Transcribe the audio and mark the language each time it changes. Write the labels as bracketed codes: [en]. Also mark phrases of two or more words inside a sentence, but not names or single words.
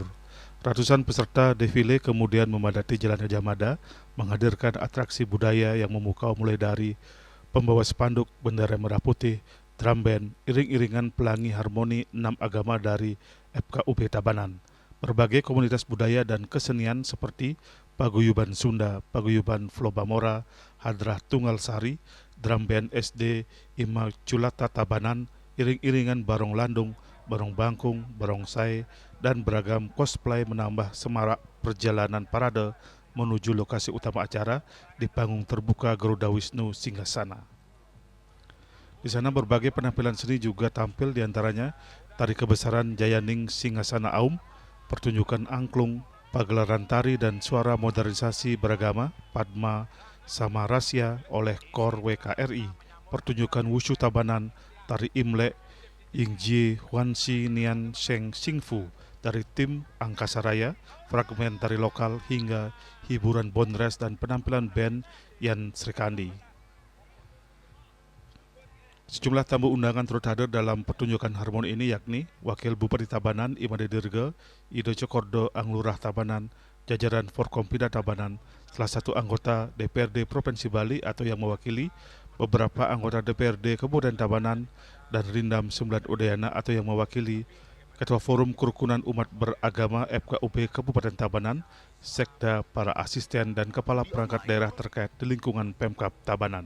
[id] Ratusan peserta defile kemudian memadati Jalan Gajah Mada, menghadirkan atraksi budaya yang memukau mulai dari pembawa spanduk bendera merah putih, drum band, iring-iringan pelangi harmoni 6 agama dari FKUP Tabanan. Berbagai komunitas budaya dan kesenian seperti Paguyuban Sunda, Paguyuban Flobamora, Hadrah Tunggal Sari, drum band SD Immaculata Tabanan, iring-iringan barong landung, barong bangkung, barongsai, dan beragam cosplay menambah semarak perjalanan parade menuju lokasi utama acara di panggung terbuka Garuda Wisnu Singgasana. Di sana berbagai penampilan seni juga tampil, diantaranya tari kebesaran Jayaning Singgasana Aum, pertunjukan angklung, pagelaran tari dan suara modernisasi beragama Padma sama Rasya oleh KOR WKRI, pertunjukan wushu Tabanan, tari Imlek, Yingji Huanxi Nian Sheng Xingfu dari tim Angkasa Raya, fragmen tari lokal hingga hiburan bondres dan penampilan band Yan Srikandi. Sejumlah tamu undangan turut hadir dalam pertunjukan harmoni ini, yakni Wakil Bupati Tabanan Imade Dirga, Ido Cokordo Anglurah Tabanan, jajaran Forkompida Tabanan, salah satu anggota DPRD Provinsi Bali atau yang mewakili beberapa anggota DPRD Kabupaten Tabanan, dan Rindam Sembilan Udayana atau yang mewakili Ketua Forum Kerukunan Umat Beragama FKUP Kabupaten Tabanan, Sekda, para asisten dan kepala perangkat daerah terkait di lingkungan Pemkab Tabanan.